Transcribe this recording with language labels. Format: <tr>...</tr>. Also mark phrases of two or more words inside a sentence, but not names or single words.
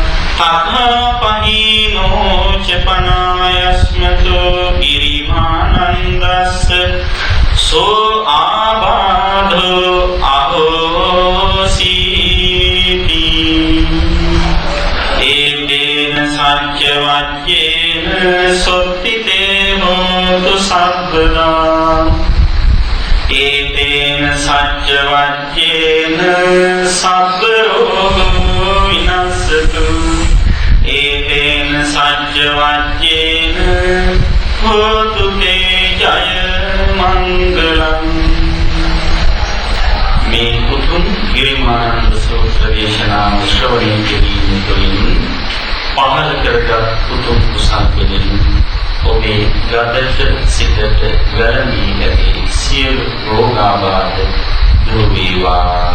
<pi>තථාපහිනෝ චපනායස්මතෝ ගිරිමානන්දස්ස සෝ ආබාධෝ අහෝසීති ඒතේන සච්ච වච්චේන සොත්තිතේ හෝතු සබ්බදා ඒතේන සච්ච වච්චේන සබ්බ රෝගෝ විනස්සතු ඒතේන සච්ච වච්චේන හෝතු තේ ජය මංගලං</pi> <si>මේ උතුම් ගිරිමානන්ද සූත්‍ර දේශනාව ශ්‍රවණය කිරීම තුළින් පහළ කරගත් උතුම් කුසල් වලින් ඔබේ ගතට සිතට වැළඳී ඇති සියලු රෝගාබාධ දුර වේවා.</si>